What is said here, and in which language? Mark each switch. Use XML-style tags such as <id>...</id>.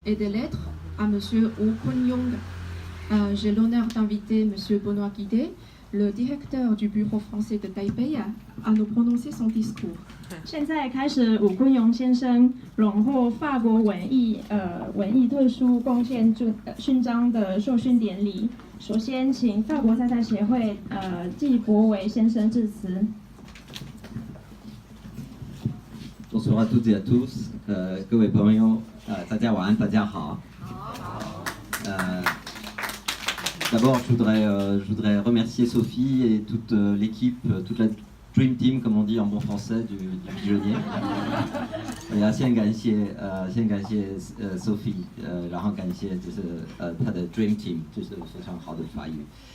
<fr>et des lettres à Monsieur Wu Kunyong. J'ai l'honneur d'inviter Monsieur Benoît Guidé, le directeur du bureau français de Taipei, à nous prononcer son discours.</fr> <zh>现在开始，武坤荣先生荣获法国文艺特殊贡献勋章的授勋典礼。首先，请法国菜菜协会季博维先生致辞。</zh> <fr>Bonsoir à toutes et à tous，</fr> <zh>各位朋友，大家晚安，大家好。</zh> <fr>D'abord, je voudrais remercier Sophie et toute l'équipe, toute la Dream Team, comme on dit en bon français, du pigeonnier.</fr> <zh>先感谢Sophie，然后感谢她的 Dream Team，非常好的法语。</zh>